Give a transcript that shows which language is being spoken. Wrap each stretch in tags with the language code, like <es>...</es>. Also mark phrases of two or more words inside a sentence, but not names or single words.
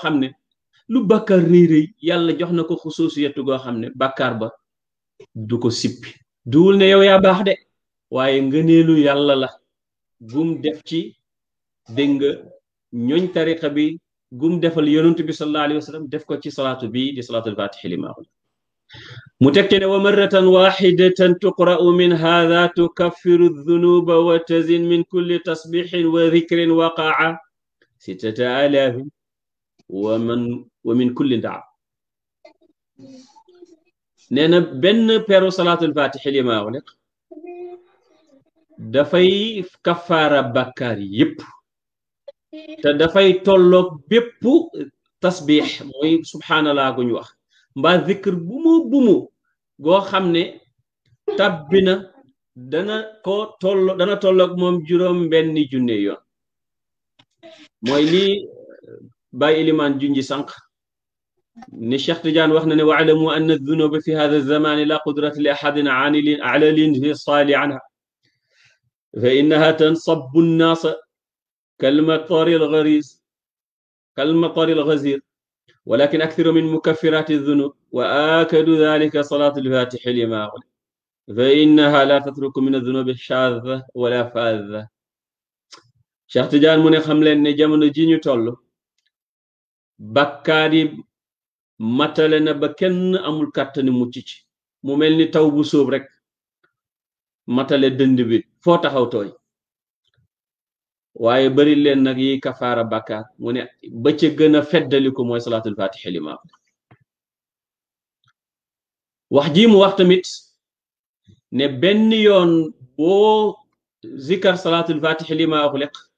<wo>xam ne lu bàkkaar rëy rëy yàlla jox na ko xusuusiyatu goo xam ne bàkkaar ba du ko sippi duwul ne yow yaa baax de waaye ngëneelu yàlla la gum def ci dégg nga ñooñ tariqa bi gum defal yonent bi</wo> <ar>صلى الله عليه وسلم</ar> <wo>def ko ci salaatu bi di salaatul fatixi li maaxul mu teg ci ne</wo> <ar>ومرة واحدة تقرأ من هذه تكفر ذنوب وتزن من كل تسبيح وذكر وقع ستة آلاف ومن كل</ar> <wo>tasbixin wa dhikrin waqa'a sittata alaafin wa min kulli ndaa nee na benn peru salaatul fatixi li maaxul dafay kafaara bàkkaar yépp te dafay tolloog bépp tasbix mooy subhanallah gu ñu wax mbaa zikr bumu goo xam ne tabbina dana tolloog moom juróom benni junne yoon mooy lii bàyyi ilimaan junji sànq ni Cheikh Tidiane wax na ne</wo> <ar>واعلم أن الذنوب في هذا الزمان لا قدرة لأحد على الانفصال عنها فإنها تنصب على الناس كالمطر الغزير ولكن أكثر من مكفرات الذنوب وآكد ذلك صلاة الفاتح لما أغلق فإنها لا تترك من الذنوب الشاذة ولا فاذة</ar> <wo>Cheikh Tidiane mu ne xam leen ne jamono ji ñu toll bakkaar yi matale na ba kenn amul kàttani mucc ci mu mel ni taw bu sóob rek matale dënd bi foo taxaw tooy waaye bari leen nag yi kafaara bàkkaar mu ne ba ca gën a feddaliku mooy salaatul fatixi li maa wax ji mu wax tamit ne benn yoon boo zikar salaatul fatixi li maa uxliq</wo>